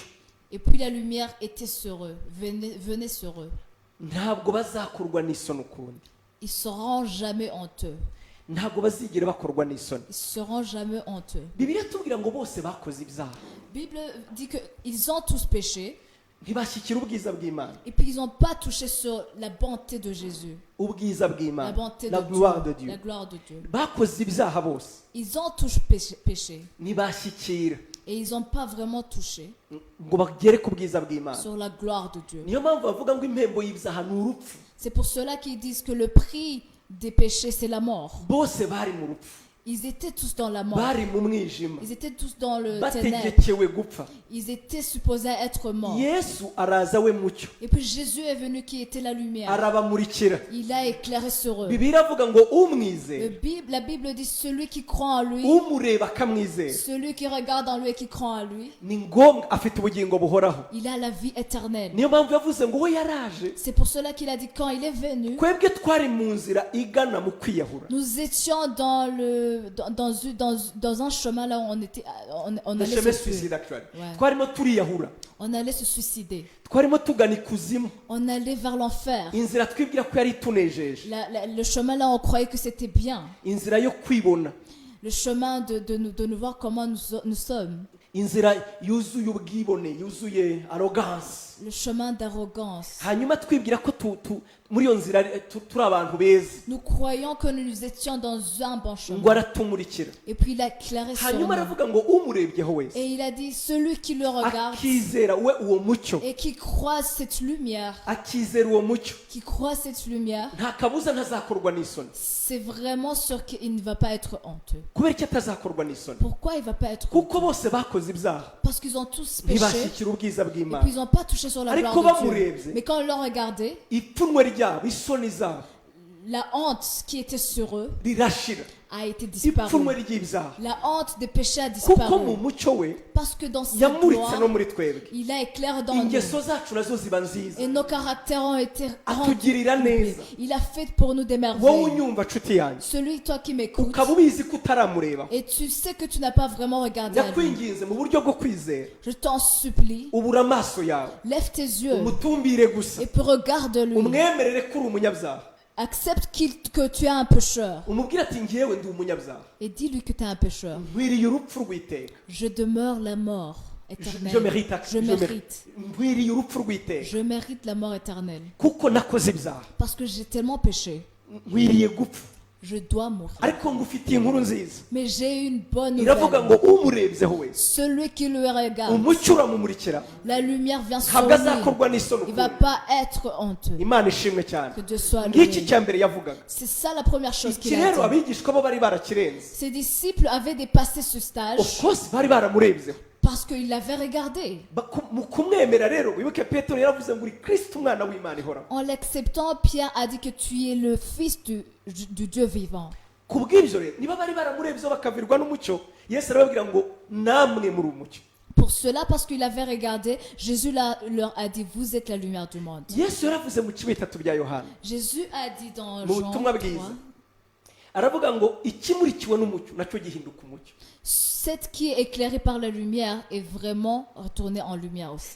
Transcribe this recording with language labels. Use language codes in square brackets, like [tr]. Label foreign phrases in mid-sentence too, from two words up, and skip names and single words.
[fr] et puis la lumière était sur eux, venait sur eux. [rw] ntabwo bazakorwa n'isoni ukundi [fr] Ils seront jamais honteux. [rw] ntabwo bazigera bakorwa n'isoni [fr] Ils seront jamais honteux. [rw] bibiliya tubwira ngo bose bakoze ibyaha [fr] La Bible dit qu'ils ont tous péché [rw] ntibashyikira ubwiza bw'imana [fr] et puis ils n'ont pas touché sur la bonté de Jésus, [rw] ubwiza [fr] la [rw] bw'imana [fr] bonté la de gloire de Dieu, Dieu la gloire de Dieu. [rw] bakoze ibyaha bose [fr] Ils ont tous péché [rw] ntibashyikira [fr] et ils n'ont pas vraiment touché [rw] ngo bagere ku bwiza bw'imana [fr] sur la gloire de Dieu. [rw] niyo mpamvu bavuga ngo impembo y'ibyaha ni urupfu [fr] C'est pour cela qu'ils disent que le prix des péchés, c'est la mort. [rw] bose bari mu rupfu [fr] Ils étaient tous dans la mort. [rw] bari mu mwijima [fr] Ils étaient tous dans le ténèbre. [rw] bategekewe gupfa [fr] Ils étaient supposés être morts. [rw] yesu araza we mucyo [fr] Et puis Jésus est venu qui était la lumière. [rw] arabamurikira [fr] Il a éclairé sur eux. [rw] bibiliya avuga ngo umwizera [fr] La Bible dit celui qui croit en lui, [rw] umureba akamwizera [fr] celui qui regarde en lui et qui croit en lui, [rw] ni ngombwa afite ubugingo buhoraho [fr] il a la vie éternelle. [rw] niyo mpamvu yavuze ngo we yaraje [fr] C'est pour cela qu'il a dit quand il est venu, [rw] twebwe twari mu nzira igana mu kwiyahura [fr] nous étions dans un chemin là où on le allait chemin se tuer. [en] suicide actually [fr] Ouais. [rw] twarimo turiyahura [fr] On allait se suicider. [rw] twarimo tugana ikuzimu [fr] On allait vers l'enfer. [rw] inzira twibwira ko yari itunejeje [fr] Le chemin là, on croyait que c'était bien. [rw] inzira yo kwibona [fr] Le chemin de nous voir comment nous sommes. [rw] inzira yuzuye ubwibone yuzuye arrogance [fr] Le chemin d'arrogance. [rw] hanyuma twibwira ko muri iyo nzira turi abantu beza [fr] Nous croyons que nous étions dans un bon [rw] ngo [fr] chemin. [rw] aratumurikira [fr] Et puis il a éclairé sur [rw] hanyuma [fr] nous. [rw] aravuga ngo umurebyeho wese [fr] Et il a dit, celui qui le regarde [rw] akizera we uwo mucyo [fr] et qui croit cette lumière, [rw] akizera uwo mucyo [fr] qui croit cette lumière, [rw] nta kabuza ntazakorwa n'isoni [fr] c'est vraiment sûr qu'il ne va pas être honteux. [rw] kubera icyo atazakorwa n'isoni [fr] Pourquoi il ne va pas être [rw] kuko [fr] honteux? [rw] bose bakoze ibyaha [fr] Parce qu'ils ont tous péché [rw] ntibashyikira ubwiza [fr] et [rw] bw'imana [fr] puis ils n'ont pas touché sur la [rw] Ariko [fr] gloire de Dieu. [rw] bamurebye. [fr] Mais quand ils l'ont regardé, [rw] ipfunwe ryabo isoni zabo [fr] la honte qui était sur eux [rw] rirashira [fr] a été [rw] ipfunwe [fr] disparue. [rw] ry'ibyaha [fr] La honte des péchés a [rw] kuko mu [fr] disparu. [rw] mucyo we [fr] Parce que dans cette [rw] yamuritse [fr] gloire, [rw] no muri twebwe [fr] il a éclairé dans nous. [rw] ingeso zacu nazo ziba nziza [fr] Et nos caractères ont été rendus. [rw] atugirira neza [fr] Il a fait pour nous des [rw] wowe [fr] merveilles. [rw] unyumva nshuti yanjye [fr] Celui, toi qui m'écoutes, [rw] ukaba ubizi ko utaramureba [fr] et tu sais que tu n'as pas vraiment regardé à lui. [rw] ndakwinginze mu buryo bwo kwizera [fr] Je t'en supplie, [rw] ubura amaso yawe [fr] lève tes yeux [rw] umutumbire gusa [fr] et puis regarde-lui. [rw] umwemerere ko uri umunyabyaha [fr] Accepte que tu es un pécheur [rw] umubwire ati ngewe ndi umunyabyaha [fr] et dis-lui que tu es un pécheur. [rw] nkwiriye urupfu rw'iteka [fr] Je demeure la mort je éternelle. mérite Je mérite. [rw] nkwiriye urupfu rw'iteka [fr] Je mérite la mort éternelle. [rw] kuko nakoze ibyaha [fr] Parce que j'ai tellement péché. [rw] nkwiriye gupfa [fr] Je dois mourir. [rw] ariko ngufitiye inkuru nziza [fr] Mais j'ai une bonne [rw] iravuga ngo [fr] nouvelle. [rw] umurebyeho wese [fr] Celui qui le regarde, [rw] umucyo uramumurikira [fr] la lumière vient sur [rw] ntabwo [fr] lui. [rw] azakorwa n'isoni [fr] Il ne va [rw] ukundi [fr] pas être honteux. [rw] imana ishimwe cyane [fr] Que Dieu soit [rw] ngiki [fr] loué. [rw] cya mbere yavugaga [fr] C'est ça la première chose [rw] iki [fr] qu'il a [rw] rero [fr] dit. [rw] abigishwa bo bari barakirenze [fr] Ses disciples avaient dépassé ce of stage [rw] course bari baramurebyeho [fr] parce qu'ils l'avaient regardé. [rw] Mu kumwemera rero wibuke petero yaravuze ngo uri kristo umwana w'imana ihoraho [fr] En l'acceptant, Pierre a dit que tu es le fils du Dieu vivant. [rw] ku bw'ibyo rero niba bari baramurebyeho bakavirwa n'umucyo yesu arababwira ngo namwe muri umucyo [fr] Pour cela, parce qu'il avait regardé, Jésus leur a dit, vous êtes la lumière du monde. [rw] yesu yaravuze mu kibi bitatu bya yohana [fr] Jésus a dit dans [rw] mu [fr] Jean [rw] butumwa [fr] 3, [rw] bwiza aravuga ngo ikimurikiwe n'umucyo nacyo gihinduka umucyo [fr] cette qui est éclairée par la lumière est vraiment retournée en lumière aussi.